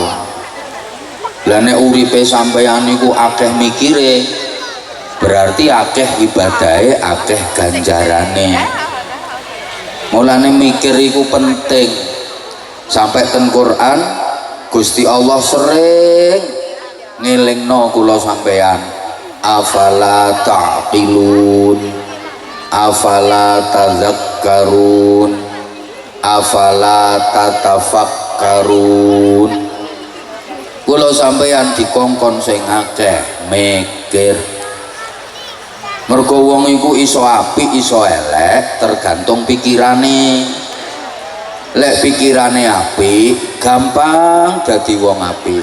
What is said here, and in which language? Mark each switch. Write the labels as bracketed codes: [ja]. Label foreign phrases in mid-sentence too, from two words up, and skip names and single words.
[jv] Lah nek uripe sampeyan niku akeh mikire, berarti akeh ibadahe, akeh ganjarane. Mulane mikir iku penting. Sampai ten Quran Gusti Allah sering ngelingno kula sampeyan, [ar] أفلا تعقلون، أفلا تذكرون، أفلا تتفكرون. [jv] Kula sampeyan dikongkon sing akeh mikir. Mergo wong iku iso apik iso elek tergantung pikirane. Lek pikirane apik gampang dadi wong apik.